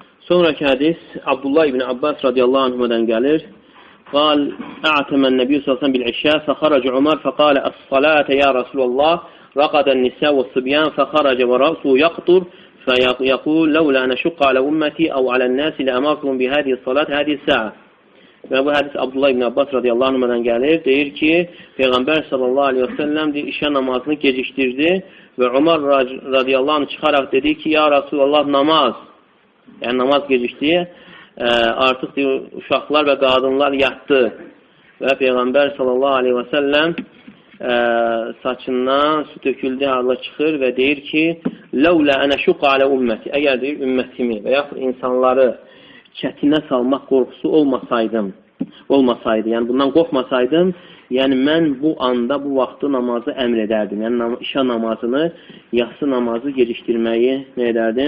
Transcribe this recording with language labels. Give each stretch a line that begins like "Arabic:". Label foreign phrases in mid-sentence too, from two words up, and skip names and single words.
Azerbaijani: Sonraki hadis Abdullah ibn Abbas radiyallahu anhumadan gəlir.
Arabic: قال أعتم النبي صلى الله عليه وسلم بالعشاء فخرج عمر فقال الصلاة يا رسول الله رقد النساء والصبيان فخرج ورأسه يقطر فيقول لولا أن أشق على أمتي أو على الناس لأمرتهم بهذه الصلاة هذه الساعة.
Azerbaijani: Və bu hədis Abdullah ibn Abbas radiyallahu anhumadan gəlir. Deyir ki, Peyğəmbər
Arabic: صلى الله عليه وسلم
Azerbaijani: işə namazını gecikdirdi və Umar
Arabic: رضي الله عنه
Azerbaijani: çıxaraq dedi ki,
Arabic: يا رسول الله
Azerbaijani: namaz. Yəni namaz gecikdi. Artıq deyir, uşaqlar və qadınlar yatdı. Və Peyğəmbər
Arabic: صلى الله عليه وسلم
Azerbaijani: saçından su töküldü, harla çıxır və deyir ki,
Arabic: لَوْلَا أَنَا شُقَ عَلَى ümmeti.
Azerbaijani: Əgər deyir, ümmətimi və yaxud insanları çətinə salmaq qorxusu olmasaydı, yəni bundan qorxmasaydım, yəni mən bu anda, bu vaxtı namazı əmr edərdim. Yəni işə namazını, yatsı namazı gecikdirməyi nə edərdim?